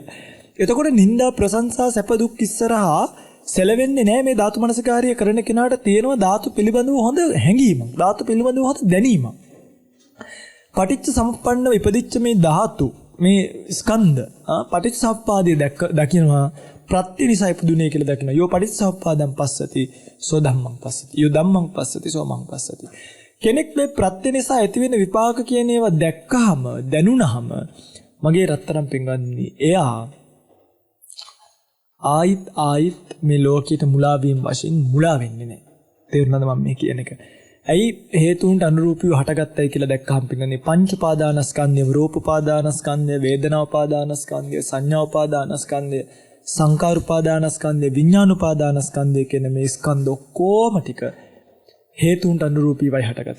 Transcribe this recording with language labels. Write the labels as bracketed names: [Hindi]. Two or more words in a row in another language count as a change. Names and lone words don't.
[Sinhala] එතකොට නිന്ദා ප්‍රශංසා සැප දුක් ඉස්සරහා සැලවෙන්නේ නැහැ. මේ ධාතු මනසිකාර්යය කරන කෙනාට තියෙනවා ධාතු පිළිබඳව හොඳ හැඟීමක්. ධාතු පිළිබඳව හොඳ දැනීමක්. පටිච්ච සමුප්පන්නව ඉපදිච්ච මේ ධාතු මේ ස්කන්ධ පටිච්ච සමුප්පාදය දකිනවා ප්‍රත්‍ය නිසා ඉපදුනේ කියලා දකිනවා. [Pali] යෝ පටිච්ච සමුප්පාදං පස්සති සෝ ධම්මං පස්සති. යෝ ධම්මං පස්සති සෝ මං පස්සති. [Sinhala] කෙනෙක් මේ ප්‍රත්‍ය නිසා ඇති වෙන විපාක කියන ඒවා දැක්කහම දැනුණහම මගේ රත්තරන් පින්වත්නි එයා ආයිත් මේ ලෝකයට මුලා වීම වශයෙන් මුලා වෙන්නේ නැහැ. තේරුණාද මම මේ කියන එක? ඇයි හේතුන්ට අනුරූපීව හටගත්තයි කියලා දැක්කහම පින්වත්නි පංච උපාදානස්කන්ධය, රූප උපාදානස්කන්ධය, වේදනා උපාදානස්කන්ධය, සංඥා උපාදානස්කන්ධය, සංකාර උපාදානස්කන්ධය, විඥාන උපාදානස්කන්ධය කියන මේ ස්කන්ධ ඔක්කොම ටික හේතුන්ට අනුරූපීවයි හටගත්තේ.